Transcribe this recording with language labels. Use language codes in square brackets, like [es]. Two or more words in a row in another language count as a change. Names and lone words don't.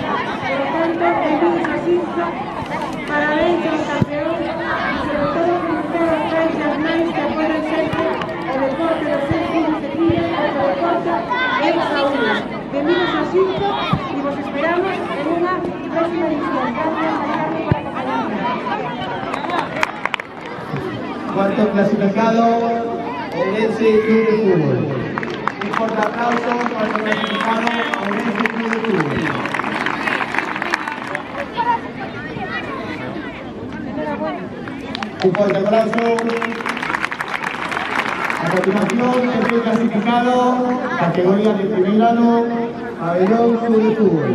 [es] Por lo tanto, [gl] benvidos a Xinzo, parabéns aos campeóns e sobre todo felicitar aos pais e as nais que apoian sempre o deporte dos seus fillos e fillas, porque o deporte é saúde. Benvidos a Xinzo e vos esperamos en unha próxima edición. [es] Gracias, Alcalde, por acompañarnos. Cuarto clasificado, Ourense Club de Fútbol. Un fuerte aplauso para el clasificado Ourense Club de Fútbol. Un fuerte aplauso. A continuación, el clasificado, categoría de primer grado, Pabellón Club de Fútbol.